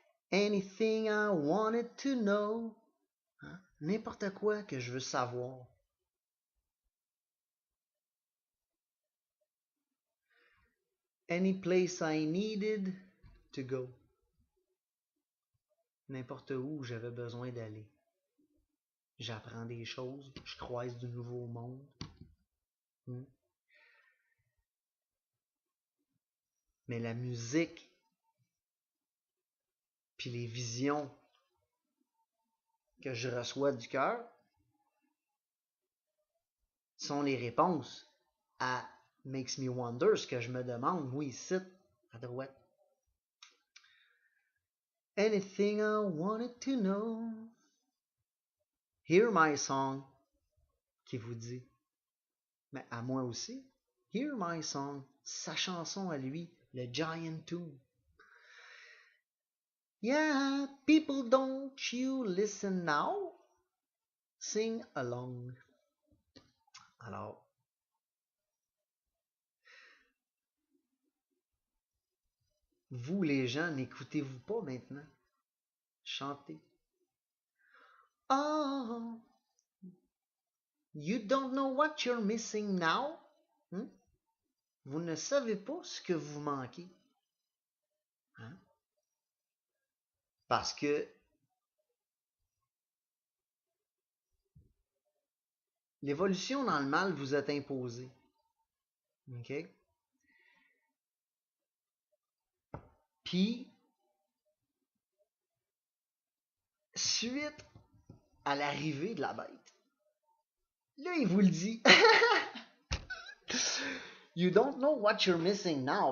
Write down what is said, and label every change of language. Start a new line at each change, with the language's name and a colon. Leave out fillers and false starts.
English: Anything I wanted to know.
French: Hein? N'importe quoi que je veux savoir.
English: Any place I needed to go.
French: N'importe où j'avais besoin d'aller. J'apprends des choses, je croise du nouveau monde. Hmm. Mais la musique, puis les visions que je reçois du cœur sont les réponses à Makes Me Wonder, ce que je me demande, moi ici, à droite.
English: Anything I wanted to know.
French: Hear My Song, qui vous dit, mais à moi aussi, Hear My Song, sa chanson à lui, le Giant Tune.
English: Yeah, people, don't you listen now? Sing along.
French: Alors, vous les gens, n'écoutez-vous pas maintenant? Chantez.
English: Oh, you don't know what you're missing now? Hmm?
French: Vous ne savez pas ce que vous manquez. Hein? Parce que l'évolution dans le mal vous est imposée. OK? Puis, suite à l'arrivée de la bête, là, il vous le dit.
English: You don't know what you're missing now.